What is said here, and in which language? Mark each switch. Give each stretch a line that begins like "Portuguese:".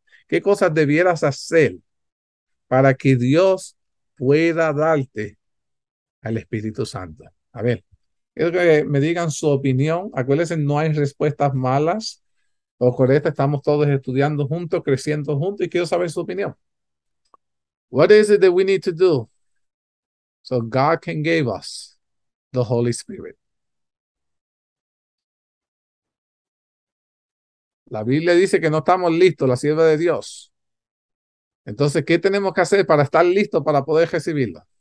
Spanish: ¿Qué cosas debieras hacer para que Dios pueda darte al Espíritu Santo? A ver, quiero que me digan su opinión. Acuérdense, no hay respuestas malas o correctas. Estamos todos estudiando juntos, creciendo juntos y quiero saber su opinión.
English: What is it that we need to do so God can give us the Holy Spirit?
Spanish: La Biblia dice que no estamos listos, la sierva de Dios. Entonces, ¿qué tenemos que hacer para estar listos para poder recibirlo?